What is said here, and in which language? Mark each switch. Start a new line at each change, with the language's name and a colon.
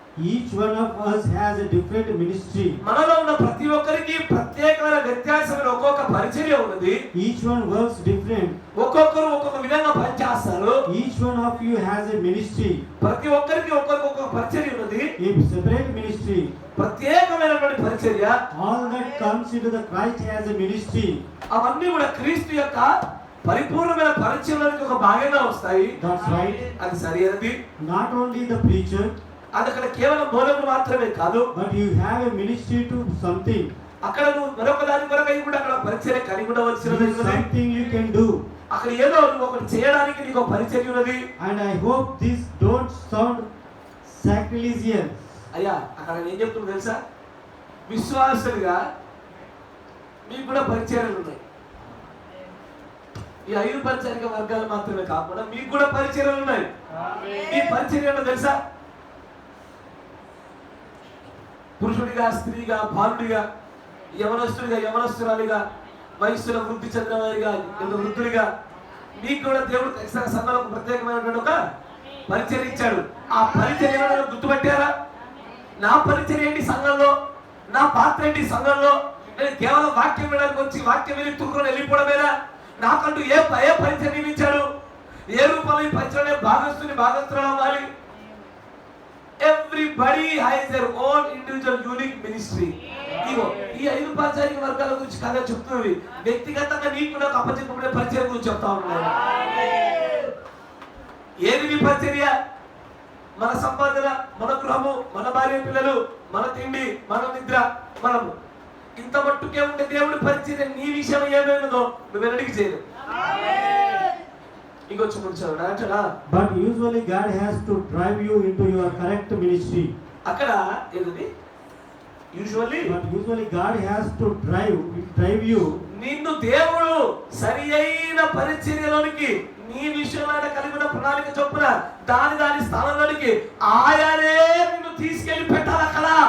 English: each one of us has a different ministry,
Telugu: మనలో ఉన్న ప్రతి ఒక్కరికి ప్రత్యేకమైన వ్యత్యాసమైన ఒక్కొక్క పరిచర్య ఉన్నది.
English: each one works different,
Telugu: ఒక్కొక్కరు ఒక్కొక్క విధంగా పనిచేస్తారు.
English: each one of you has a ministry,
Telugu: ప్రతి ఒక్కరికి ఒక్కొక్క పరిచర్య ఉన్నది,
English: a separate ministry.
Telugu: ప్రత్యేకమైనటువంటి పరిచర్య పరిచర్య,
English: all that comes into the Christ as a ministry.
Telugu: అవన్నీ కూడా క్రీస్తు యొక్క పరిపూర్ణమైన పరిచర్యలోనికి ఒక భాగంగా వస్తాయి.
English: That's right.
Telugu: అది సరైనది.
English: Not only the preacher,
Telugu: అది అక్కడ కేవలం బోధకులు మాత్రమే కాదు,
English: but you have a ministry to something.
Telugu: అక్కడ నువ్వు మరొక దాని కొరకై కూడా అక్కడ పరిచర్య కలిగి ఉండవలసినది
English: There is
Telugu: ఉన్నది.
English: something you can do.
Telugu: అక్కడ ఏదో నువ్వు ఒకటి చేయడానికి నీకు ఒక పరిచర్య ఉన్నది.
English: And I hope this don't sound sacrilegious.
Telugu: అయ్యా అక్కడ ఏం చెప్తున్నా తెలుసా, విశ్వాసులుగా మీకు కూడా పరిచర్యలు ఉన్నాయి. ఈ 5 పరిచర్య వర్గాలు మాత్రమే కాకుండా మీకు కూడా పరిచర్యలు ఉన్నాయి. ఈ పరిచర్య ఏంటో తెలుసా, పురుషుడిగా, స్త్రీగా, బాలుడిగా, యవనస్తుడిగా, యవనస్తురాలిగా, వయస్సులో వృద్ధి చెందిన వారిగా, వృద్ధుడిగా మీకు కూడా దేవుడు సంఘంలో ఒక ప్రత్యేకమైనటువంటి ఒక పరిచర్య ఇచ్చాడు. ఆ పరిచర్య గుర్తుపట్టారా? నా పరిచర్య ఏంటి సంఘంలో, నా పాత్ర ఏంటి సంఘంలో? నేను కేవలం వాక్యం వినడానికి వచ్చి వాక్యం విని తుర్రుని వెళ్ళిపోవడమేనా? నాకంటూ ఏ పరిచర్య నియమించాడు? ఏ రూపంలో ఈ పరిచర్య భాగస్తులు అవ్వాలి?
English: Everybody has their own individual unique ministry.
Telugu: ఇగో ఈ 5 పరిచర్య వర్గాల గురించి కథ చెప్తున్నవి. వ్యక్తిగతంగా నీకు నాకు అప్పచెప్పబడే పరిచర్య గురించి చెప్తా ఉన్నాను. ఏది నీ పరిచర్య? మన సంపాదన, మన గృహము, మన భార్య పిల్లలు, మన తిండి, మన నిద్ర, మనము ఇంత మట్టుకే ఉంటే దేవుడి పరిచర్య నీ విషయం ఏమైనదో నువ్వు వెనడికి చేయలేవు. ఇంకొచ్చి ముంచాడు అంటాడా?
English: But usually God has to drive you into your correct ministry.
Telugu: అక్కడ ఏంటది?
English: But usually God has to drive you.
Telugu: నిన్ను దేవుడు సరి అయిన పరిచర్యలోనికి నీ విషయంలో కలిగి ఉన్న ప్రణాళిక చొప్పున దాని స్థానంలోనికి ఆయనే నిన్ను తీసుకెళ్లి పెట్టాలి అక్కడ.